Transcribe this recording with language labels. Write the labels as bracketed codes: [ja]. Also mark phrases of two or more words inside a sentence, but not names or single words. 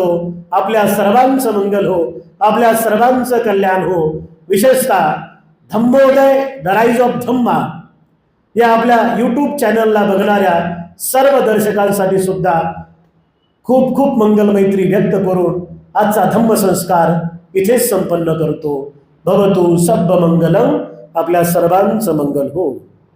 [mr] आपल्या सर्वांचं मंगल हो, आपल्या सर्वांचं कल्याण हो. विशेषतः धम्मोदय [en] The Rise of Dhamma [mr] या आपल्या यूट्यूब चॅनलला बघणाऱ्या सर्व दर्शकांसाठी सुद्धा खूप खूप मंगलमैत्री व्यक्त करून आजचा धम्म संस्कार इथेच संपन्न करतो. [pi] भवतु सब्ब मंगलम. [mr] आपल्या सर्वांचं मंगल हो.